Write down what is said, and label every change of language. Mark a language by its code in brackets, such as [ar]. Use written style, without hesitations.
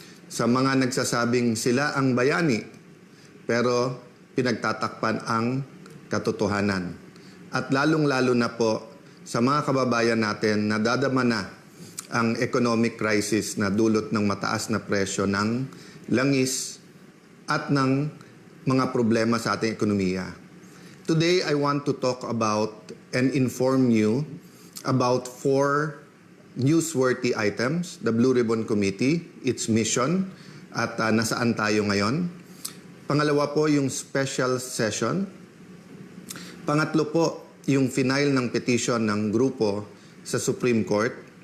[tl] Sa mga nagsasabing sila ang bayani, pero pinagtatakpan ang katotohanan. At lalong-lalo na po sa mga kababayan natin na dadama na ang economic crisis na dulot ng mataas na presyo ng langis at ng mga problema sa ating ekonomiya. [en] Today, I want to talk about and inform you about 4 newsworthy items, the Blue Ribbon Committee, its mission, [tl] at nasaan tayo ngayon. Pangalawa po, yung special session. Pangatlo po, yung final ng petition ng grupo sa Supreme Court.